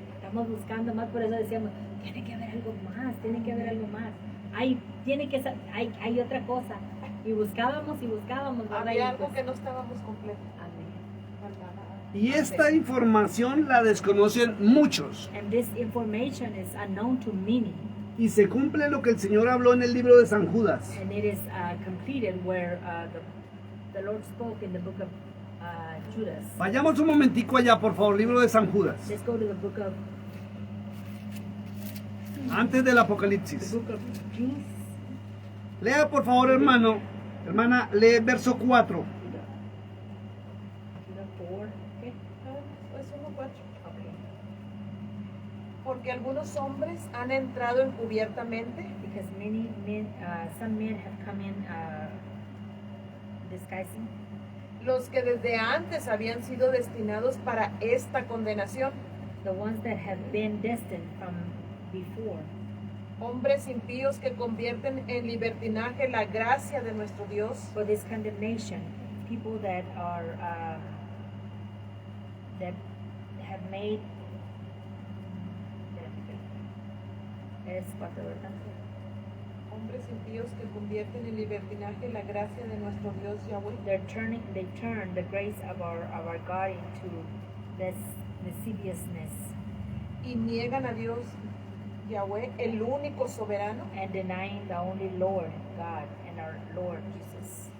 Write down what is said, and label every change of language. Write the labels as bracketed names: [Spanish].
[Spanish] Estamos buscando más, por eso decíamos, tiene que haber algo más, tiene que haber algo más. Hay otra cosa. Y buscábamos, ¿verdad? Había Y algo pues, que no estábamos completos. amén. Y esta información la desconocen muchos. [English] And this information is unknown to many. [Spanish] Y se cumple lo que el Señor habló en el libro de San Judas. [English] And it is completed where the Lord spoke in the book of Judas. [Spanish] Vayamos un momentico allá, por favor, libro de San Judas. [English] Let's go to the book of [Spanish] Antes del Apocalipsis. [English] Judas. [Spanish] Lea, por favor, hermano. Hermana, lee verso 4. [English] Judas 4. Okay. [Spanish] Pues 1:4. [English] Okay. [Spanish] Porque algunos hombres han entrado encubiertamente [English] Because many men, some men have come in disguising, [Spanish] los que desde antes habían sido destinados para esta condenación, [English] the ones that have been destined from before. [Spanish] hombres impíos que convierten en libertinaje la gracia de nuestro Dios [English] For this condemnation, people that are that have made [Spanish] es cuatro, ¿verdad? hombres impíos que convierten en libertinaje la gracia de nuestro Dios Yahweh, [English] They turn the grace of our God into this lasciviousness [Spanish] y niegan a Dios Yahweh, el único soberano, [English] and denying the only Lord God and our Lord Jesus